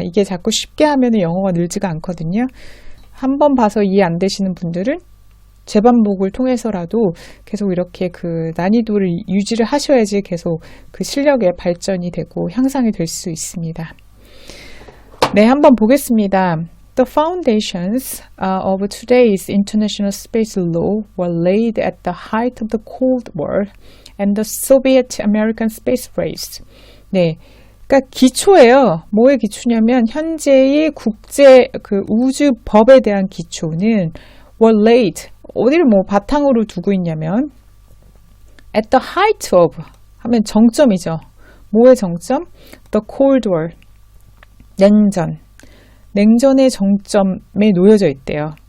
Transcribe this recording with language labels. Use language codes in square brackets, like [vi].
[ko] 이게 자꾸 쉽게 하면 영어가 늘지가 않거든요. 한번 봐서 이해 안 되시는 분들은 재반복을 통해서라도 계속 이렇게 그 난이도를 유지를 하셔야지 계속 그 실력의 발전이 되고 향상이 될 수 있습니다. 네, 한번 보겠습니다. [en] The foundations of today's international space law were laid at the height of the Cold War and the Soviet-American space race. [ko] 네, 그러니까 기초예요. 뭐의 기초냐면 현재의 국제 그 우주법에 대한 기초는 were laid, 어디를 뭐 바탕으로 두고 있냐면 [en] at the height of [ko] 하면 정점이죠. 뭐의 정점? The Cold War, 냉전의 정점에 놓여져 있대요.